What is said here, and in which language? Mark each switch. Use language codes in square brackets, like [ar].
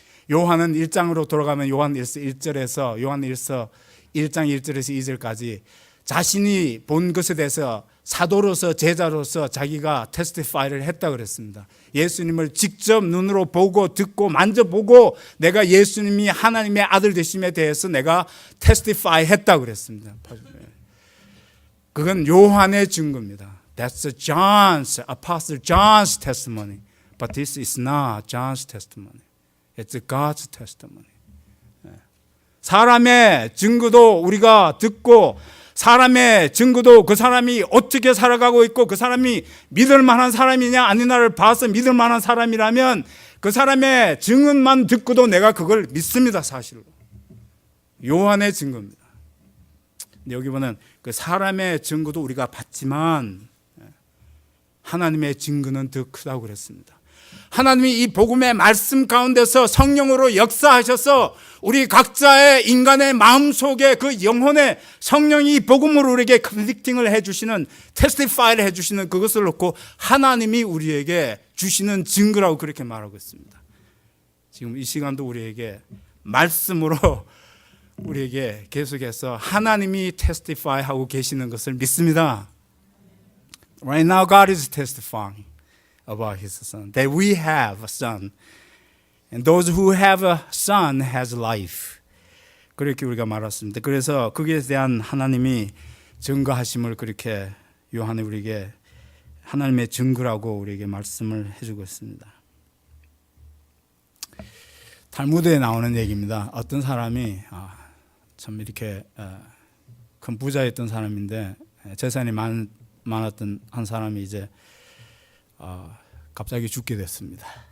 [ko] 요한은 1장으로 돌아가면 요한 1장 1절에서 2절까지 자신이 본 것에 대해서 사도로서 제자로서 자기가 테스티파이를 했다 그랬습니다. 예수님을 직접 눈으로 보고 듣고 만져보고 내가 예수님이 하나님의 아들 되심에 대해서 내가 테스티파이 했다 그랬습니다. 그건 요한의 증거입니다. [en] That's Apostle John's testimony. But this is not John's testimony. It's God's testimony. [ko] 사람의 증거도 우리가 듣고 사람의 증거도 그 사람이 어떻게 살아가고 있고 그 사람이 믿을 만한 사람이냐 아니냐를 봐서 믿을 만한 사람이라면 그 사람의 증언만 듣고도 내가 그걸 믿습니다. 사실로. 요한의 증거입니다. 여기 보면 그 사람의 증거도 우리가 받지만 하나님의 증거는 더 크다고 그랬습니다. 하나님이 이 복음의 말씀 가운데서 성령으로 역사하셔서 우리 각자의 인간의 마음속에 그 영혼의 성령이 이 복음으로 우리에게 컨빅팅을 해주시는, 테스티파이를 해주시는 그것을 놓고 하나님이 우리에게 주시는 증거라고 그렇게 말하고 있습니다. 지금 이 시간도 우리에게 말씀으로 우리에게 계속해서 하나님이 테스티파이 하고 계시는 것을 믿습니다. [en] Right now God is testifying about His Son, that we have a Son, and those who have a Son has life. [ko] 그렇게 우리가 말했습니다. 그래서 거기에 대한 하나님이 증거하심을 그렇게 요한이 우리에게 하나님의 증거라고 우리에게 말씀을 해주고 있습니다. 탈무드에 나오는 얘기입니다. 어떤 사람이 참 이렇게 큰 부자였던 사람인데 재산이 많았던 한 사람이 이제 갑자기 죽게 됐습니다.